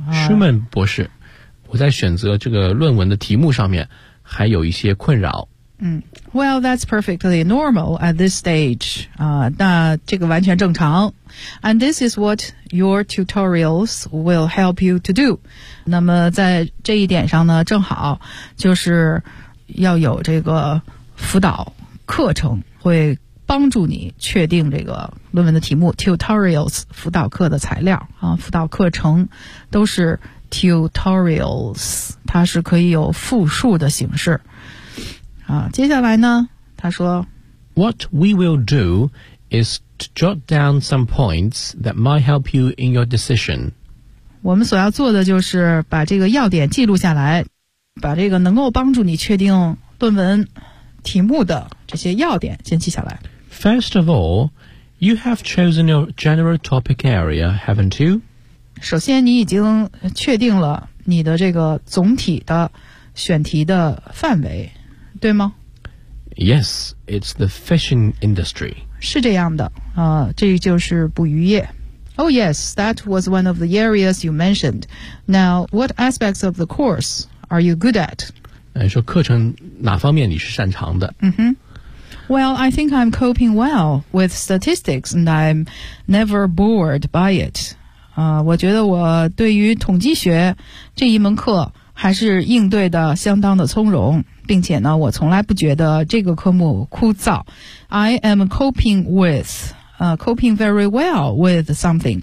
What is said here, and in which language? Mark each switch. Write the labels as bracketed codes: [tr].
[zh] Schumann 博士，我在选择这个论文的题目上面还有一些困扰。 [en] 嗯 ，Well, that's perfectly normal at this stage. [zh] 那这个完全正常。 [en] And this is what your tutorials will help you to do. [zh] 那么在这一点上呢，正好就是要有这个辅导课程会。帮助你确定这个论文的题目 ，tutorials 辅导课的材料啊，辅导课程都是 tutorials， 它是可以有复数的形式啊。接下来呢，他说 [en] ，What we will do is to jot down some points that might help you in your decision。 [zh] 我们所要做的就是把这个要点记录下来，把这个能够帮助你确定论文题目的这些要点先记下来。 [en] First of all, you have chosen your general topic area, haven't you? [zh] 首先你已经确定了你的这个总体的选题的范围，对吗？ [en] Yes, it's the fishing industry. [zh] 是这样的，这就是捕鱼业。 [en] Oh yes, that was one of the areas you mentioned. Now, what aspects of the course are you good at? [zh] 说课程哪方面你是擅长的？嗯哼。 [en] Well, I think I'm coping well with statistics, and I'm never bored by it. [zh] 我觉得我对于统计学这一门课还是应对的相当的从容，并且呢，我从来不觉得这个科目枯燥。 [en] I am coping with, coping very well with something.